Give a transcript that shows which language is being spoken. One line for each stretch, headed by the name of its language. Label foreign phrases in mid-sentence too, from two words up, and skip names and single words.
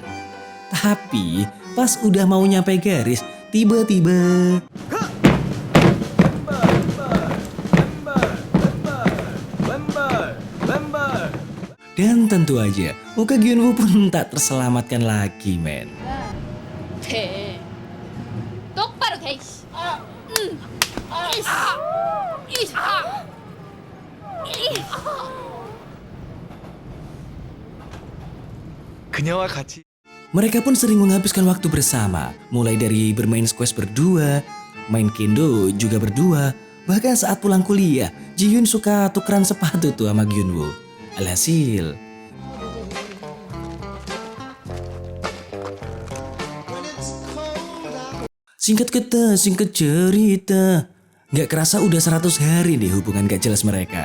Indonesian: Tapi pas udah mau nyampe garis, tiba-tiba dan tentu aja muka Gyunwoo pun tak terselamatkan lagi men.
Korean: 돼. 똑바로 돼. 이씨. 그녀와 같이
Indonesian: Mereka pun sering menghabiskan waktu bersama, mulai dari bermain squash berdua, main kendo juga berdua, bahkan saat pulang kuliah, Ji-yoon suka tukeran sepatu tuh sama Gyunwoo. Alhasil, singkat kata, singkat cerita, gak kerasa udah 100 hari deh hubungan gak jelas mereka.